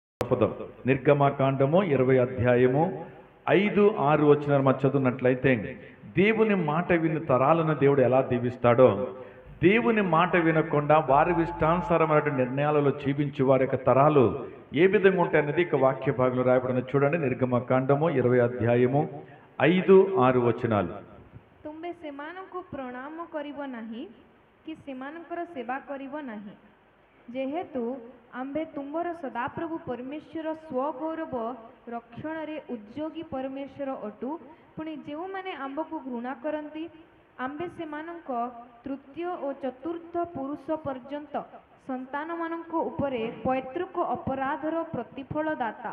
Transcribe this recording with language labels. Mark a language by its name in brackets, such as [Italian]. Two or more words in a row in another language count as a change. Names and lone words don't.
[Telugu] పదం నిర్గమకాండము 20 అధ్యాయము 5-6 వచనాలు మనం చదువునట్లయితే దేవుని మాట విని తరాలను దేవుడు ఎలా దీవిస్తాడో, దేవుని మాట వినకుండా వారి ఇష్టానుసారమైన నిర్ణయాలలో జీవించే వారి యొక్క తరాలు ఏ విధంగా ఉంటాయనేది ఇక వాక్య భాగంలో రాయబడిన చూడండి. నిర్గమకాండము 20 అధ్యాయము 5-6 వచనాలు. [Odia] ତୁମେ ସେମାନଙ୍କୁ ପ୍ରଣାମ କରିବ ନାହିଁ କି ସେମାନଙ୍କର ସେବା କରିବ ନାହିଁ, ଯେହେତୁ ଆମ୍ଭେ ତୁମର ସଦାପ୍ରଭୁ ପରମେଶ୍ୱର ସ୍ୱଗୌରବ ରକ୍ଷଣରେ ଉଦ୍ଯୋଗୀ ପରମେଶ୍ୱର ଅଟୁ। ପୁଣି ଯେଉଁମାନେ ଆମ୍ଭକୁ ଘୃଣା କରନ୍ତି, ଆମ୍ଭେ ସେମାନଙ୍କ ତୃତୀୟ ଓ ଚତୁର୍ଥ ପୁରୁଷ ପର୍ଯ୍ୟନ୍ତ ସନ୍ତାନମାନଙ୍କ ଉପରେ ପୈତୃକ ଅପରାଧର ପ୍ରତିଫଳ ଦାତା।